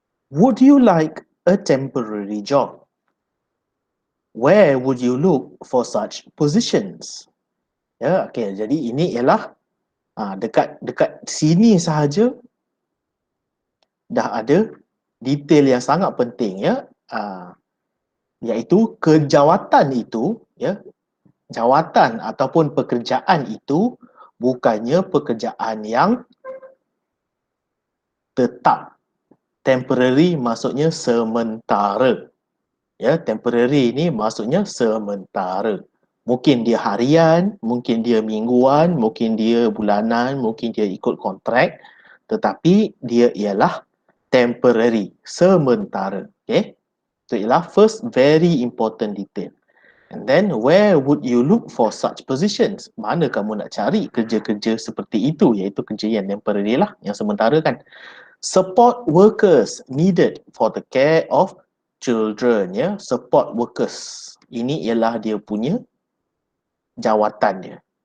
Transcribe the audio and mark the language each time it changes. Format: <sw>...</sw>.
<en>Would you like a temporary job? Where would you look for such positions?</en> <ms>Ya, okey. Jadi ini ialah dekat sini sahaja dah ada detail yang sangat penting ya. Iaitu kejawatan itu, ya, jawatan ataupun pekerjaan itu bukannya pekerjaan yang tetap. Temporary maksudnya sementara. Ya, temporary ini maksudnya sementara. Mungkin dia harian, mungkin dia mingguan, mungkin dia bulanan, mungkin dia ikut kontrak, tetapi dia ialah temporary, sementara. Okay? Itu ialah</ms> <en>first very important detail. And then where would you look for such positions?</en> <ms>Mana kamu nak cari kerja-kerja seperti itu, iaitu kerja yang temporary lah, yang sementara kan.</ms> <en>Support workers needed for the care of children, ya. Support workers.</en> <ms>Ini ialah dia punya jawatan dia.</ms>